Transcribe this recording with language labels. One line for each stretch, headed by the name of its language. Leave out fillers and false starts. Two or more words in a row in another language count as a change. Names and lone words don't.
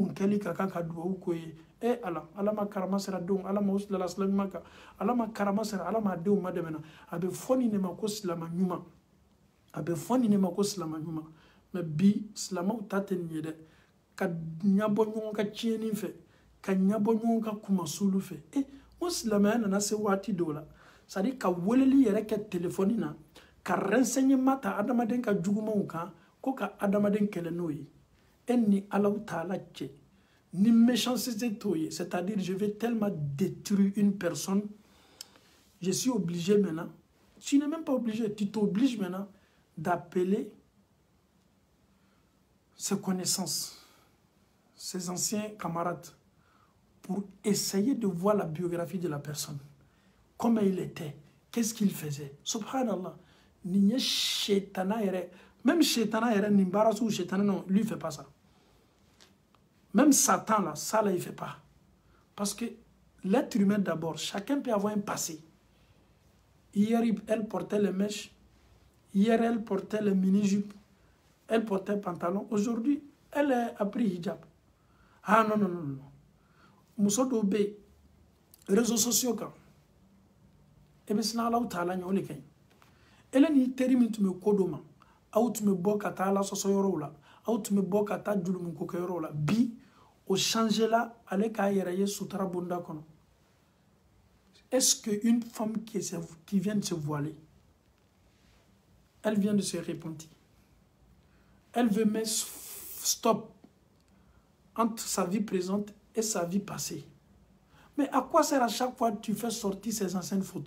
Bambara: mun kɛli ka kan ka duwawu k'o ye ala ma karama sera denw ala ma o silala silamɛma kan ala ma karama sera ala ma denw ma dɛmɛna a bɛ fɔ nin de ma ko silama ɲuman a bɛ fɔ nin de ma ko silama ɲuman mɛ bi silamɛw ta tɛ nin ye dɛ ka ɲabɔ ɲɔgɔn ka tiɲɛni fɛ ka ɲabɔ ɲɔgɔn ka kumasulu fɛ o silamɛya nana se waati dɔw la
French: c'est à dire
Bambara: ka weleli yɛrɛ kɛ telefɔni na ka renseignement ta adamaden ka jugumanw kan ko ka adamaden kɛlɛ n'o ye e ni Alahu Taala cɛ ni méchanceté t'o ye
French: c'est-à-dire je vais tellement détruire une personne je suis obligé maintenant tu n'es même pas obligé tu t'obliges maintenant d'appeler ses connaissances ses anciens camarades pour essayer de voir la biographie de la personne comment il était qu'est-ce qu'il faisait subhanallah
Bambara: ni ye shetana yɛrɛ
French: même
Bambara: shetana yɛrɛ nin baara sugu shetana
French: non lui fait pas ça même Satan là ça là il fait pas parce que l'être humain d'abord chacun peut avoir un passé hier elle portait les mèches hier elle portait les mini-jupes elle portait pantalon aujourd'hui elle a pris hijab ah non non non non
Bambara: muso dɔw bɛ yen
French: réseaux sociaux
Bambara: kan e bɛ siran Alahu Taala ɲɛ o de ka ɲi ele ni teri min tun bɛ ko dɔ ma aw tun bɛ bɔ ka taa Ala sɔsɔ yɔrɔw la aw tun bɛ bɔ ka taa jurumuko kɛ yɔrɔw la bi o changé la ale k'a yɛrɛ ye sutura bonda kɔnɔ
French: est-ce que une femme qui vient de se voiler elle vient de se repentir elle veut mettre stop entre sa vie présente et sa vie passée. Mais à quoi sert à chaque fois que tu fais sortir ces anciennes photos?